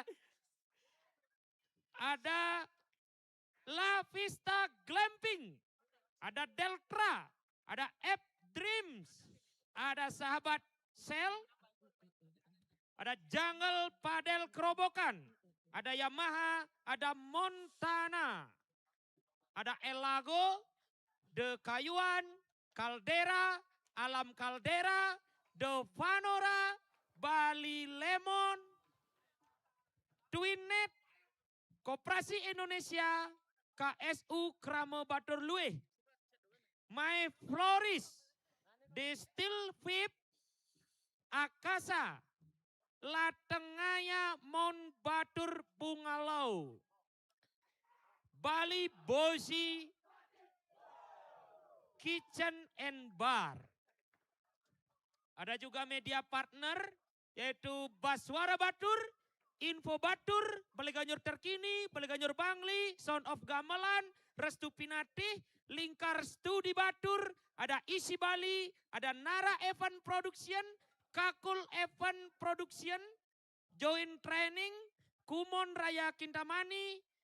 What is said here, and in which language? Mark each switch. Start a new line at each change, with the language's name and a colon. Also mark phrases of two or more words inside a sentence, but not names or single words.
Indonesian: Ada La Vista Glamping, ada Deltra, ada App Dreams, ada Sahabat Sel, ada Jungle Padel Kerobokan, ada Yamaha, ada Montana, ada Elago, The Kayuan, Caldera, Alam Caldera, The Vanora, Bali Lemon, Twinnet, Koperasi Indonesia, KSU Krame Batur Lueh, My Florist, Distill Vip, Akasa, Latengaya Mon Batur Bungalau, Bali Bozi, Kitchen and Bar. Ada juga media partner yaitu Baswara Batur, Info Batur, Baleganyur Terkini, Baleganyur Bangli, Sound of Gamelan, Restu Pinatih, Lingkar Studi Batur, ada Isi Bali, ada Nara Event Production, Kakul Event Production, Join Training, Kumon Raya Kintamani.